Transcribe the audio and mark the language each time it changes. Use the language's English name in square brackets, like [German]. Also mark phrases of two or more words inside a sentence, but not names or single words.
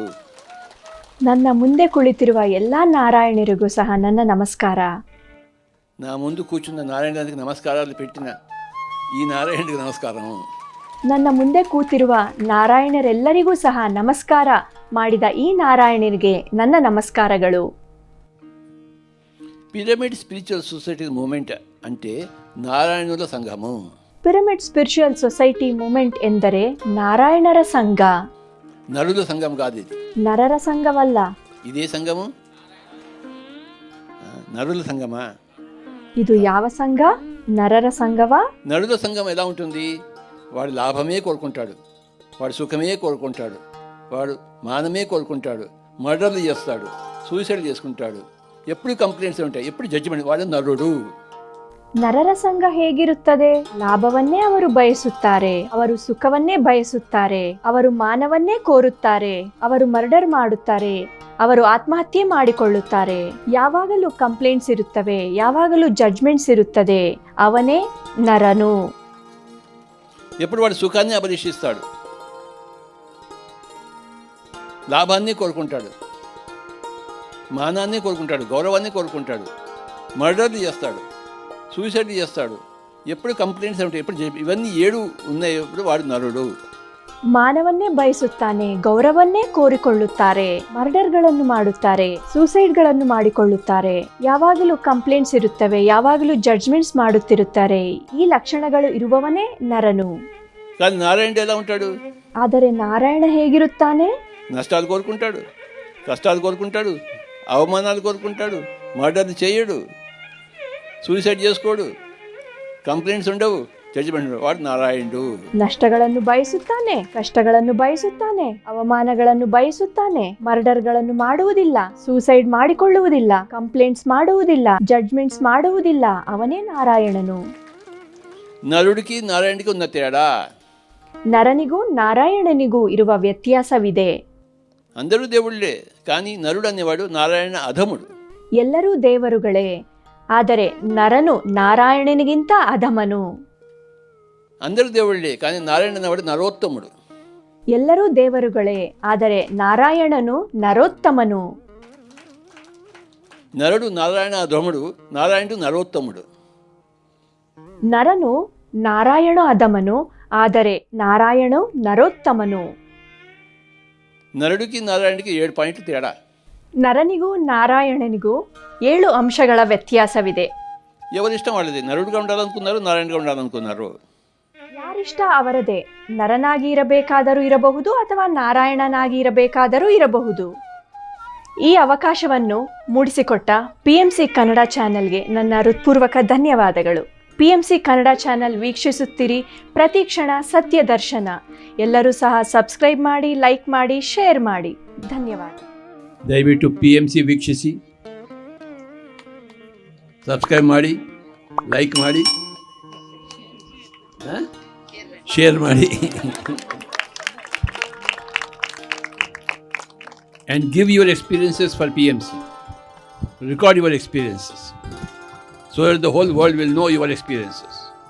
[Kannada] ನನ್ನ ಮುಂದೆ ಕುಳಿತಿರುವ ಎಲ್ಲ ನಾರಾಯಣರಿಗೂ ಸಹ ನನ್ನ ನಮಸ್ಕಾರ. [Telugu] నా ముందు కూర్చున్న నారాయణులందరికీ నమస్కారాలు పెట్టిన ఈ నారాయణుడికి నమస్కారం. [Kannada] ನನ್ನ ಮುಂದೆ ಕೂತಿರುವ ನಾರಾಯಣರೆಲ್ಲರಿಗೂ ಸಹ ನಮಸ್ಕಾರ ಮಾಡಿದ ಈ ನಾರಾಯಣನಿಗೆ ನನ್ನ ನಮಸ್ಕಾರಗಳು. [Telugu] పిరమిడ్ స్పిరిచువల్ సొసైటీ మూమెంట్ అంటే నారాయణుల సంఘము. [Kannada] ಪಿರಮಿಡ್ ಸ್ಪಿರಿಚುವಲ್ ಸೊಸೈಟಿ ಮೂಮೆಂಟ್ ಎಂದರೆ ನಾರಾಯಣರ ಸಂಘ. [Telugu] నరుల సంఘం కాదు ఇది. [Kannada] ನರರ ಸಂಘವಲ್ಲ. [Telugu] ఇదే సంఘము. నరుల సంఘమా? [Kannada] ಇದು ಯಾವ ಸಂಘ? ನರರ ಸಂಘವಾ? [Telugu] నరుల సంఘం ఎలా ఉంటుంది? వాడు లాభమే కోరుకుంటాడు, వాడు సుఖమే కోరుకుంటాడు, వాడు మానమే కోరుకుంటాడు, మర్డర్లు చేస్తాడు, సూసైడ్ చేసుకుంటాడు, ఎప్పుడు కంప్లైంట్స్ ఉంటాయి, ఎప్పుడు జడ్జిమెంట్. వాడు నరుడు. [Kannada] ನರರ ಸಂಘ ಹೇಗಿರುತ್ತದೆ? ಲಾಭವನ್ನೇ ಅವರು ಬಯಸುತ್ತಾರೆ, ಅವರು ಸುಖವನ್ನೇ ಬಯಸುತ್ತಾರೆ, ಅವರು ಮಾನವನ್ನೇ ಕೋರುತ್ತಾರೆ, ಅವರು ಮರ್ಡರ್ ಮಾಡುತ್ತಾರೆ, ಅವರು ಆತ್ಮಹತ್ಯೆ ಮಾಡಿಕೊಳ್ಳುತ್ತಾರೆ. ಯಾವಾಗಲೂ ಕಂಪ್ಲೇಂಟ್ಸ್ ಇರುತ್ತವೆ, ಯಾವಾಗಲೂ ಜಡ್ಜ್ಮೆಂಟ್ಸ್ ಇರುತ್ತದೆ. ಅವನೇ ನರನು. [Telugu] ఎప్పుడు వాడు సుఖాన్ని అభిలషిస్తాడు, లాభాన్ని కోరుకుంటాడు, మానాన్ని కోరుకుంటాడు, గౌరవాన్ని కోరుకుంటాడు, మర్డర్లు చేస్తాడు, సూసైడ్ చేస్తాడు, ఎప్పుడు కంప్లైంట్స్ ఉంటాయి, ఎప్పుడు ఇవన్నీ 7 ఉన్నాయి. ఎప్పుడు వాడు నరుడు. [Kannada] ಮಾನವನ್ನೇ ಬಯಸುತ್ತಾನೆ, ಗೌರವನ್ನೇ ಕೋರಿಕೊಳ್ಳುತ್ತಾರೆ, ಮರ್ಡರ್ಗಳನ್ನು ಮಾಡುತ್ತಾರೆ, ಸೂಸೈಡ್ಗಳನ್ನು ಮಾಡಿಕೊಳ್ಳುತ್ತಾರೆ, ಯಾವಾಗಲೂ ಕಂಪ್ಲೇಂಟ್ಸ್ ಇರುತ್ತವೆ, ಯಾವಾಗಲೂ ಜಡ್ಜ್ಮೆಂಟ್ಸ್ ಮಾಡುತ್ತಿರುತ್ತಾರೆ. ಈ ಲಕ್ಷಣಗಳು ಇರುವವನೇ ನರನು. [Telugu] కానీ నారాయణుడు ఎలా ఉంటాడు? [Kannada] ಆದರೆ ನಾರಾಯಣ ಹೇಗಿರುತ್ತಾನೆ? [Telugu] నష్టాలు కోరుకుంటాడు, కష్టాలు కోరుకుంటాడు, అవమానాలు కోరుకుంటాడు, మర్డర్ చేయడు, సూసైడ్ చేసుకోడు, కంప్లైంట్స్ ఉండవు, జడ్జిమెంట్ ఉండవు. వాడు నారాయణుడు. [Kannada] ನಷ್ಟಗಳನ್ನು ಬಯಸುತ್ತಾನೆ, ಕಷ್ಟಗಳನ್ನು ಬಯಸುತ್ತಾನೆ, ಅವಮಾನಗಳನ್ನು ಬಯಸುತ್ತಾನೆ, ಮರ್ಡರ್ಗಳನ್ನು ಮಾಡುವುದಿಲ್ಲ, ಸೂಸೈಡ್ ಮಾಡಿಕೊಳ್ಳುವುದಿಲ್ಲ, ಕಂಪ್ಲೇಂಟ್ಸ್ ಮಾಡುವುದಿಲ್ಲ, ಜಡ್ಜ್ಮೆಂಟ್ಸ್ ಮಾಡುವುದಿಲ್ಲ. ಅವನೇ ನಾರಾಯಣನು. [Telugu] నరుడికి నారాయణుడికి ఉన్న తేడా, [Kannada] ನರನಿಗೂ ನಾರಾಯಣನಿಗೂ ಇರುವ ವ್ಯತ್ಯಾಸವಿದೆ. [Telugu] అందరూ దేవుళ్ళే, కానీ నరుడు అనేవాడు నారాయణ అధముడు. [Kannada] ಎಲ್ಲರೂ ದೇವರುಗಳೇ, ಆದರೆ ನರನು ನಾರಾಯಣನಿಗಿಂತ ಅಧಮನು. [Telugu] అందరూ దేవుళ్ళే, కానీ నారాయణ అనేవాడు నరోత్తముడు. [Kannada] ಎಲ್ಲರೂ ದೇವರುಗಳೇ, ಆದರೆ ನಾರಾಯಣನು ನರೋತ್ತಮನು. [Telugu] నరుడు నారాయణ అధముడు, నారాయణుడు నరోత్తముడు. [Kannada] ನರನು ನಾರಾಯಣ ಅಧಮನು, ಆದರೆ ನಾರಾಯಣು ನರೋತ್ತಮನು. [Telugu] నరుడికి నారాయణుడికి 7 పాయింట్లు తేడా. [Kannada] ನರನಿಗೂ ನಾರಾಯಣನಿಗೂ 7 ಅಂಶಗಳ ವ್ಯತ್ಯಾಸವಿದೆ. [Telugu] ఎవరిష్టం వాళ్ళది. నరుడుగా ఉండాలనుకున్నారు, నారాయణుడిగా ఉండాలనుకున్నారు. [Kannada] ಯಾರಿಷ್ಟ ಅವರದೇ. ನರನಾಗಿ ಇರಬೇಕಾದರೂ ಇರಬಹುದು ಅಥವಾ ನಾರಾಯಣನಾಗಿ ಇರಬೇಕಾದರೂ ಇರಬಹುದು. ಈ ಅವಕಾಶವನ್ನು ಮೂಡಿಸಿಕೊಟ್ಟ PMC ಕನ್ನಡ ಚಾನೆಲ್ಗೆ ನನ್ನ ಹೃತ್ಪೂರ್ವಕ ಧನ್ಯವಾದಗಳು. PMC ಕನ್ನಡ ಚಾನೆಲ್ ವೀಕ್ಷಿಸುತ್ತೀರಿ, ಪ್ರತಿ ಕ್ಷಣ ಸತ್ಯ ದರ್ಶನ. ಎಲ್ಲರೂ ಸಹ ಸಬ್ಸ್ಕ್ರೈಬ್ ಮಾಡಿ, ಲೈಕ್ ಮಾಡಿ, ಶೇರ್ ಮಾಡಿ. ಧನ್ಯವಾದ. ದಯವಿಟ್ಟು PMC ವೀಕ್ಷಿಸಿ, ಸಬ್ಸ್ಕ್ರೈಬ್ ಮಾಡಿ, ಲೈಕ್ ಮಾಡಿ, ಶೇರ್ ಮಾಡಿ, [English] and give your experiences for PMC. Record your experiences so that the whole world will know your experiences.